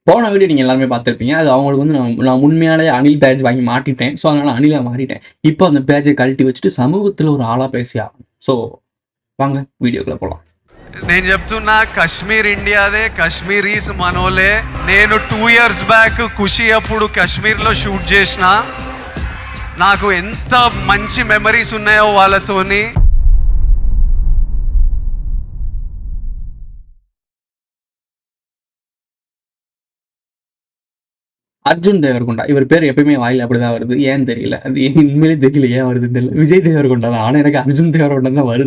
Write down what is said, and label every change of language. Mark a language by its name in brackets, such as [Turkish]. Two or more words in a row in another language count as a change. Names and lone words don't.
[Tamil] போன வீடியோ நீங்கள் எல்லாருமே பார்த்துருப்பீங்க. அது அவங்களுக்கு வந்து நான் உண்மையாலே அணில் பேட்ஜ் வாங்கி மாட்டிட்டேன். ஸோ அதனால அணிலா மாறிட்டேன். இப்போ அந்த பேட்ஜை கழட்டி வச்சுட்டு சமூகத்தில் ஒரு ஆளா பேசி ஆகணும். ஸோ வாங்க வீடியோக்குள்ள போகலாம். [Telugu] నేను చెప్తున్నా కాశ్మీర్ ఇండియాదే, కాశ్మీరీస్ మనోలే. నేను [English] 2 years back [Telugu] ఖుషి అప్పుడు కాశ్మీర్లో షూట్ చేసిన. నాకు ఎంత మంచి మెమరీస్ ఉన్నాయో వాళ్ళతోని. [Tamil] அர்ஜுன் தேவர்கொண்டா இவர் பேர் எப்பயுமே வாயில் அப்படிதான் வருது. ஏன்னு தெரியல. அது உண்மையிலே தெரியல ஏன் வருதுன்னு தெரியல. விஜய் தேவர்கொண்டா தான். ஆனால் எனக்கு அர்ஜுன் தேவர்கொண்டா தான் வருது.